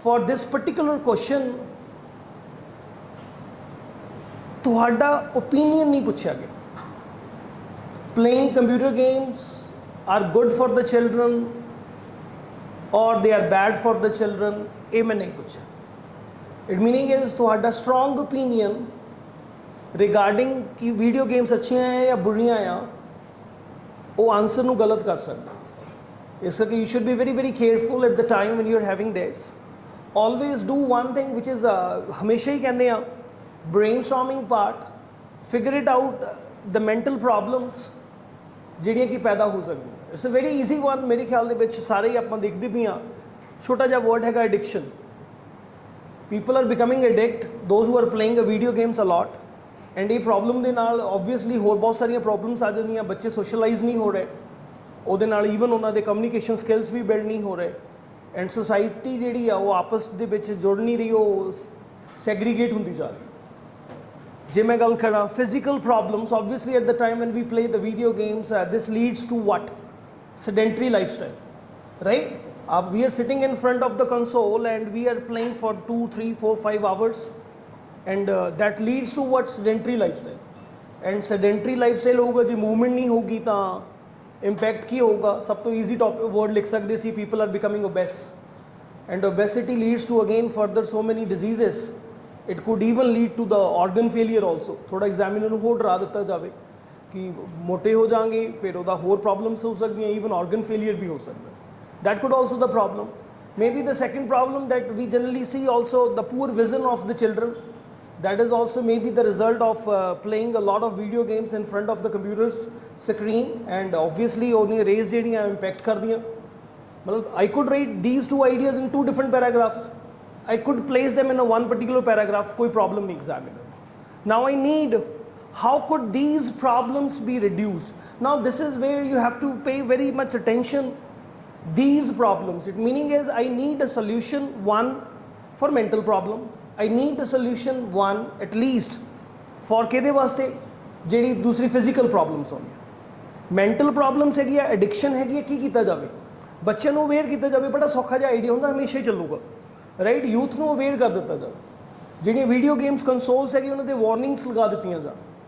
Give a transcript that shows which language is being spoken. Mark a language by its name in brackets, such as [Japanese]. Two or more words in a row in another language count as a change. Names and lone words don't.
[English] for this particular question ਤੁਹਾਡਾ opinion [Hindi] नहीं पूछा गया. [English] Playing computer games are good for the children or they are bad for the children, [Hindi] ये मैं नहीं पूछा. [English] It meaning is [Hindi] ਤੁਹਾਡਾ [English] strong opinion regarding [Hindi] कि [English] video games [Hindi] अच्छियां हैं या बुरियां हैं, वो आंसर ਨੂੰ गलत कर सकता. [Punjabi] ਇਸ ਕਰਕੇ [English] you should be very very careful at the time when you are having this. Always do one thing which is [Punjabi] ਹਮੇਸ਼ਾ ਹੀ ਕਹਿੰਦੇ ਆ [English] brainstorming part, figure it out the mental problems [Punjabi] ਜਿਹੜੀਆਂ ਕਿ ਪੈਦਾ ਹੋ ਸਕਦੀਆਂ. [English] It's a very easy one. [Punjabi] ਮੇਰੇ ਖਿਆਲ ਦੇ ਵਿੱਚ ਸਾਰੇ ਹੀ ਆਪਾਂ ਦੇਖਦੇ ਵੀ ਹਾਂ. ਛੋਟਾ ਜਿਹਾ ਵਰਡ ਹੈਗਾ ਐਡਿਕਸ਼ਨ. [English] People are becoming addict, those who are playing a video games a lot. [Punjabi] ਐਂਡ ਇਹ ਪ੍ਰੋਬਲਮ ਦੇ ਨਾਲ ਓਬਵੀਅਸਲੀ ਹੋਰ ਬਹੁਤ ਸਾਰੀਆਂ ਪ੍ਰੋਬਲਮਸ ਆ ਜਾਂਦੀਆਂ. ਬੱਚੇ ਸੋਸ਼ਲਾਈਜ਼ ਨਹੀਂ ਹੋ ਰਹੇ, ਉਹਦੇ ਨਾਲ ਈਵਨ ਉਹਨਾਂ ਦੇ [English] communication skills [Punjabi] ਵੀ ਬਿਲਡ ਨਹੀਂ ਹੋ ਰਹੇ. ਐਂਡ ਸੋਸਾਇਟੀ ਜਿਹੜੀ ਆ ਉਹ ਆਪਸ ਦੇ ਵਿੱਚ ਜੁੜ ਨਹੀਂ ਰਹੀ, ਉਹ ਸੈਗਰੀਗੇਟ ਹੁੰਦੀ ਜਾ ਰਹੀ. ਜੇ ਮੈਂ ਗੱਲ ਕਰਾਂ [English] physical problems, obviously at the time when we play the video games, this leads to what? Sedentary lifestyle, right? We are sitting in front of the console and we are playing for 2, 3, 4, 5 hours, and that leads to what? Sedentary lifestyle. And sedentary lifestyle [Punjabi] ਹੋਊਗਾ ਜੇ ਮੂਵਮੈਂਟ ਨਹੀਂ ਹੋਊਗੀ ਤਾਂ ਇੰਪੈਕਟ ਕੀ ਹੋਊਗਾ? ਸਭ ਤੋਂ [English] easy topic word [Punjabi] ਲਿਖ ਸਕਦੇ ਸੀ, [English] people are becoming obese, and obesity leads to again further so many diseases. It could even lead to the organ failure also. [Hindi] थोड़ा एग्जामिनर [Punjabi] ਨੂੰ ਹੋਰ ਡਰਾ ਦਿੱਤਾ ਜਾਵੇ ਕਿ ਮੋਟੇ ਹੋ ਜਾਣਗੇ, ਫਿਰ ਉਹਦਾ ਹੋਰ ਪ੍ਰੋਬਲਮਸ ਹੋ ਸਕਦੀਆਂ, ਈਵਨ [English] organ failure [Punjabi] ਵੀ ਹੋ ਸਕਦਾ. [English] That could also the problem. Maybe the second problem that we generally see also, the poor vision of the children. That is also maybe the result of playing a lot of video games in front of the computer's screen, and obviously [Punjabi] ਉਹਨੇ rays ਜਿਹੜੀਆਂ impact ਕਰਦੀਆਂ. [English] ਮਤਲਬ I could write these two ideas in two different paragraphs. I could place them in a one particular paragraph, [Hindi] कोई problem नहीं [English] examiner. Now I need, how could these problems be reduced? Now this is where you have to pay very much attention. These problems, it meaning is I need a solution one for mental problem. I need a solution one at least for [Punjabi] ਕਿਹਦੇ ਵਾਸਤੇ? ਜਿਹੜੀ ਦੂਸਰੀ [English] physical problems [Punjabi] ਹੋਣੀਆਂ. [English] mental problems [Punjabi] ਹੈਗੀ ਆ, addiction ਹੈਗੀ ਆ, ਕੀ ਕੀਤਾ ਜਾਵੇ? ਬੱਚਿਆਂ ਨੂੰ ਅਵੇਅਰ ਕੀਤਾ ਜਾਵੇ. ਬੜਾ ਸੌਖਾ ਜਿਹਾ ਆਈਡੀਆ ਹੁੰਦਾ, ਹਮੇਸ਼ਾ ਹੀ ਚੱਲੂਗਾ, ਰਾਈਟ? ਯੂਥ ਨੂੰ ਅਵੇਅਰ ਕਰ ਦਿੱਤਾ ਜਾਵੇ. ਜਿਹੜੀਆਂ [English] video games consoles [Punjabi] ਹੈਗੇ ਉਹਨਾਂ ਦੇ ਵਾਰਨਿੰਗਸ ਲਗਾ ਦਿੱਤੀਆਂ ਜਾਣ.